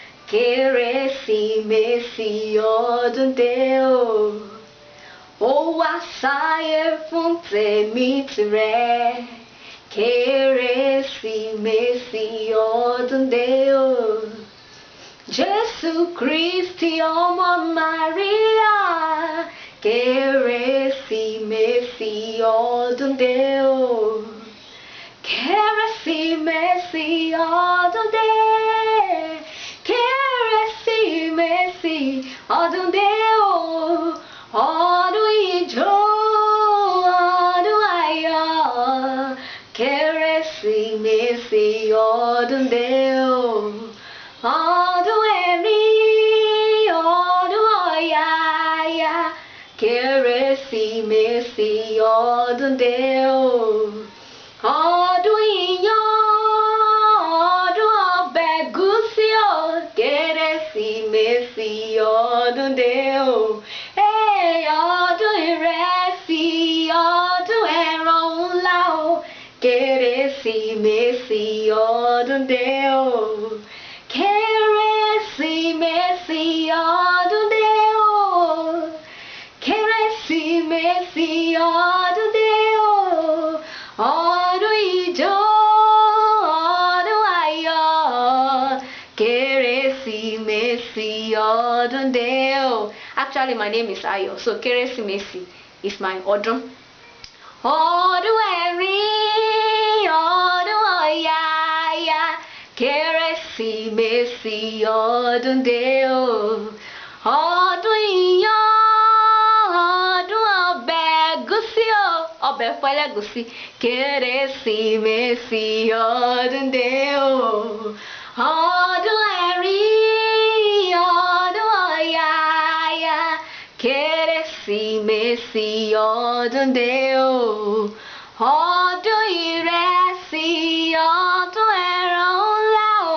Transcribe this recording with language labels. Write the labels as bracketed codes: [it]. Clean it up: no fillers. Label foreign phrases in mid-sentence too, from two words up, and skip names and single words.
[yo] Keresimesi, Odun ó wá sáyé fún tèmi tìrẹ. Keresimesi, Odun Jésù Kristi ọmọ Maria. Keresimesi, Odun Keresimesi, Odun Keresimesi, Odun Odun ijo, Odun ayọ̀. Keresimesi, Odun Odun ẹ̀rín, Odun ọ̀yàyà. Keresimesi, Odun Odun iyán, Odun ọbẹ̀ ẹ̀gúsí o. Keresimesi, Odun Ọdún ìrẹsì, ọdún ẹran ńlá o. Keresimesi, Odun Keresimesi, Odun Keresimesi, Odun Ọdún ìjọ, ọdún ayọ̀. Keresimesi, Odun [en] Actually, my name is Ayo, so Keresimesi is my Odun. [yo] Odun ẹ̀rín, Odun ọ̀yàyà. Keresimesi, Odun Odun iyán, Odun ọbẹ̀ ẹ̀gúsí o. Ọbẹ̀ ẹ̀fọ́ ẹlẹ́gùsí. Keresimesi, Odun Odun ẹ̀rín, Odun ọ̀yàyà. Keresimesi, Odun ọdún ìrẹsì, ọdún ẹran ńlá o.